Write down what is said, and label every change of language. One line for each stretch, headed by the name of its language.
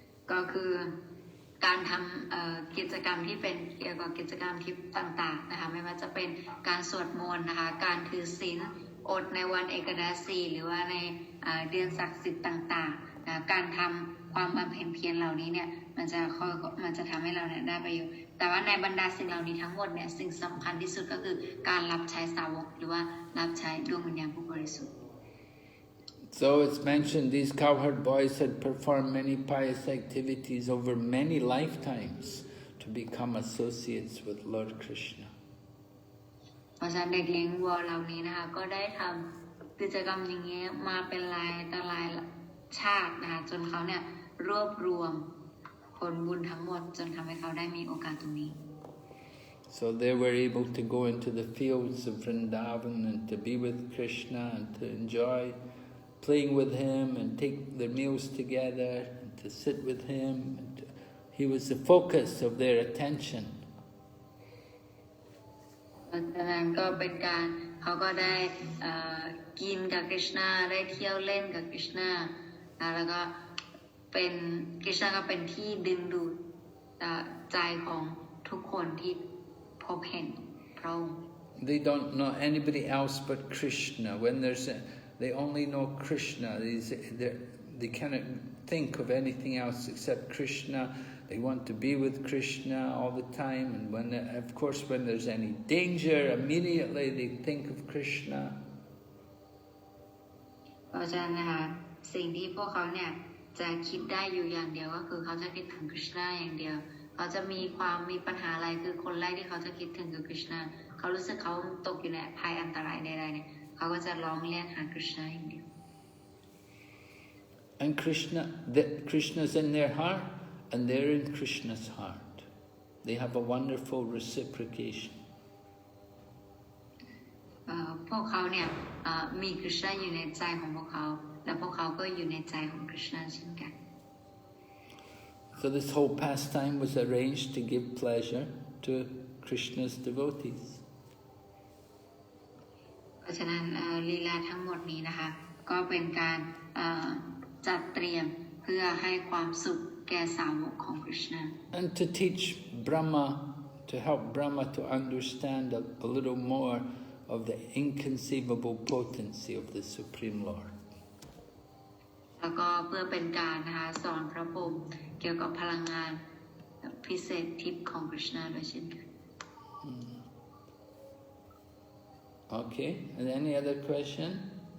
Thai: ก็คือการทำกิจกรรมที่เป็นเกี่ยวกับกิจกรรมที่ต่างๆนะคะไม่ว่าจะเป็นการสวดมนต์นะคะการถือศีลอดในวันเอกดาสีหรือว่าในเดือนศักดิ์สิทธิ์ต่างๆนะการทำความบำเพ็ญเพียรเหล่านี้เนี่ยมันจะทำให้เราเนี่ยได้ประโยชน์แต่ว่าในบรรดาสิ่งเหล่านี้ทั้งหมดเนี่ยสิ่งสำคัญที่สุดก็คือการรับใช้สาวกหรือว่ารับใช้ดวงวิญญาณผู้บริสุทธิ์
English: So it's mentioned these cowherd boys had performed many pious activities over many lifetimes to become associates with Lord Krishna.
Thai: เพราะฉะนั้นเด็กเลี้ยงวัวเหล่านี้นะคะก็ได้ทำกิจกรรมอย่างนี้มาเป็นหลายชาตินะคะจนเขาเนี่ยรวบรวมผลบุญทั้งหมดจนทำให้เขาได้มีโอกาสตรงนี้
English: So they were able to go into the fields of Vrindavan and to be with Krishna and to enjoy playing with him and take their meals together and to sit with him. He was the focus of their attention.
Thai: ดังนั้นก็เป็นการเขาก็ได้กินกับกฤษณาได้เที่ยวเล่นกับกฤษณาแล้วก็เป็นกฤษณาก็เป็นที่ดึงดูดใจของทุกคนที่พบเห็นพระองค์
English: They don't know anybody else but Krishna. When they only know Krishna. They cannot think of anything else except Krishna. They want to be with Krishna all the time. And when there's any danger, immediately they think of Krishna.
Thai: เพราะฉะนั้นนะคะสิ่งที่พวกเขาเนี่ยจะคิดได้อยู่อย่างเดียวก็คือเขาจะคิดถึง Krishna อย่างเดียวเขาจะมีปัญหาอะไรคือคนแรกที่เขาจะคิดถึงคือ Krishna เขารู้สึกเขาตกอยู่ในภัยอันตรายใดๆเนี่ยเขาก็จะร้องเรียกหา Krishna อย่างเดียว
English: And Krishna's in their heart, and they're in Krishna's heart. They have a wonderful reciprocation.
Thai: พวกเขาเนี่ยมี Krishna อยู่ในใจของพวกเขาและพวกเขาก็อยู่ในใจของ Krishna เช่นกัน
English: So this whole pastime was arranged to give pleasure to Krishna's devotees.
Thai: เพราะฉะนั้นลีลาทั้งหมดนี้นะคะก็เป็นการจัดเตรียมเพื่อให้ความสุขแก่สาวกของ Krishna.
English: And to teach Brahmā, to help Brahmā to understand a little more of the inconceivable potency of the Supreme Lord.
Thai: แล้วก็เพื่อเป็นการนะคะสอนพระพรหมเกี่ยวกับพลังงานพิเศษทิพย์ของ Krishna ด้วยเช่นกัน
English: Okay, and any other question?